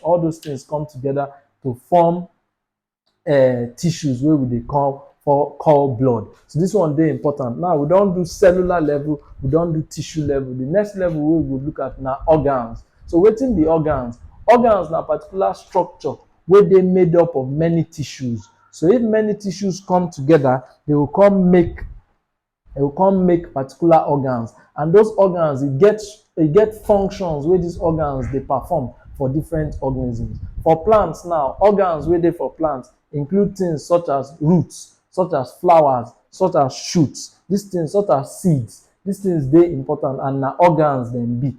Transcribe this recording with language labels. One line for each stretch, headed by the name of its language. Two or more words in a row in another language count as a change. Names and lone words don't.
Nigerian Pidgin: All those things come together to form tissues wey we dey call blood. So this one dey important. Now, we don do cellular level, we don do tissue level. The next level wey we go look at na organs. So wetin be organs? Organs na particular structure wey dey made up of many tissues. So if many tissues come together, they will come make particular organs, and those organs e get functions wey these organs dey perform for different organisms. For plants now, organs wey dey for plants include things such as roots, such as flowers, such as shoots, these things such as seeds, these things dey important, and na organs dem be.